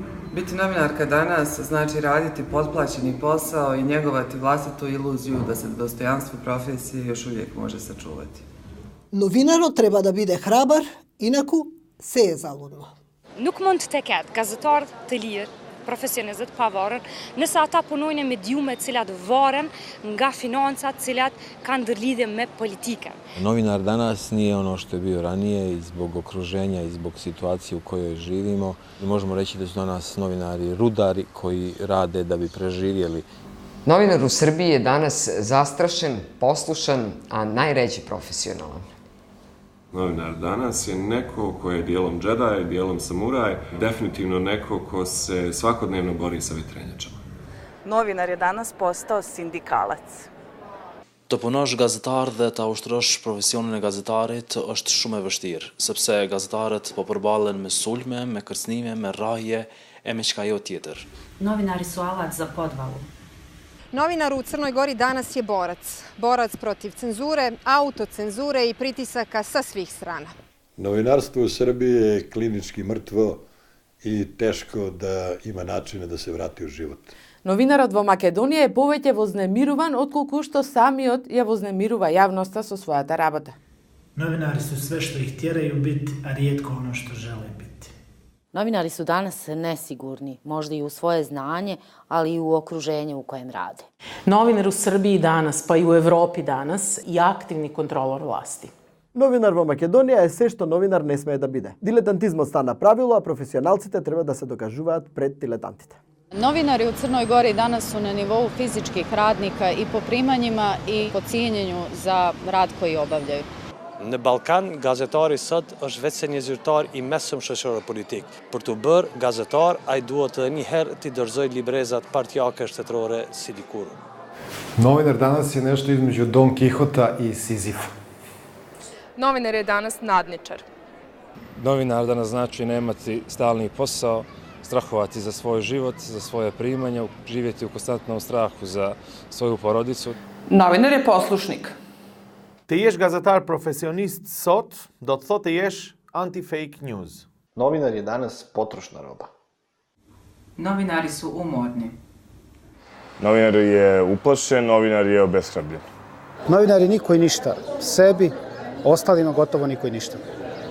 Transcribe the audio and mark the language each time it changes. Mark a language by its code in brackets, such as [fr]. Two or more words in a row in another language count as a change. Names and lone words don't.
[hr] Biti novinarka danas znači raditi potplaćeni posao i njegovati vlastitu iluziju da se dostojanstvo profesije još uvijek može sačuvati. [mk] Новинаро треба да биде храбар, инаку се е залудно. [sq] Nuk mund të ketë gazetar të lirë, profesionistët pavarur, nëse ata punojnë me djume të cilat varen nga financat, të cilat kanë ndërlidhje me politikën. [hr] Novinar danas nije ono što je bio ranije i zbog okruženja i zbog situacije u kojoj živimo. Možemo reći da su danas novinari rudari koji rade da bi preživjeli. [sr] Novinar u Srbiji je danas zastrašen, poslušan, a najređe profesionalan. [bs] Novinar danas je neko ko je dijelom džedaj, dijelom samuraj, definitivno neko ko se svakodnevno bori sa vetrenjačama. [hr] Novinar je danas postao sindikalac. [sq] Të punosh gazetar dhe ta ushtrosh profesionin e gazetarit është shumë e vështirë, sepse gazetarët po përballen me sulme, me kërcënime, me rrahje e me çka jo tjetër. [hr] Novinari su alat za podvalu. [sr] Novinar u Crnoj Gori danas je borac. Borac protiv cenzure, autocenzure i pritisaka sa svih strana. Novinarstvo u Srbiji je klinički mrtvo i teško da ima načine da se vrati u život. [mk] Новинарот во Македонија е повеќе вознемируван отколку што самиот ја вознемирува јавноста со својата работа. [hr] Novinari su sve što ih tjeraju biti, a rijetko ono što žele biti. Novinari su danas nesigurni, možda i u svoje znanje, ali i u okruženju u kojem rade. [sr] Novinar u Srbiji danas, pa i u Evropi danas, je aktivni kontrolor vlasti. [mk] Novinar во Македонија е се што новинар не смее да биде. Дилетантизмот стана правило, а професионалците треба да се докажуваат пред дилетантите. [sr] Novinari u Crnoj Gori danas su na nivou fizičkih radnika i po primanjima i po cijenjenju za rad koji obavljaju. [sq] Në Ballkan, gazetari sot është vetë se një zyrtar i mesëm shoqëror politik. Për të bërë gazetar, ai duhet të një herë të dorëzojë librezat partijake shtetërore si dikur. [hr] Novinar danas je nešto između Don Kihota i Sizifa. Novinar je danas nadničar. [bs] Novinar danas znači nemati stalni posao, strahovati za svoj život, za svoje primanja, živjeti u konstantnom strahu za svoju porodicu. [hr] Novinar je poslušnik. [sq] Të jesh gazetar profesionist sot, do të thotë të jesh anti- [en] fake news. [hr] Novinar je danas potrošna roba. Novinari su umorni. Novinar je uplašen, novinar je obeshrabljen. Novinari niko i ništa. Sebi, ostalima gotovo niko i ništa.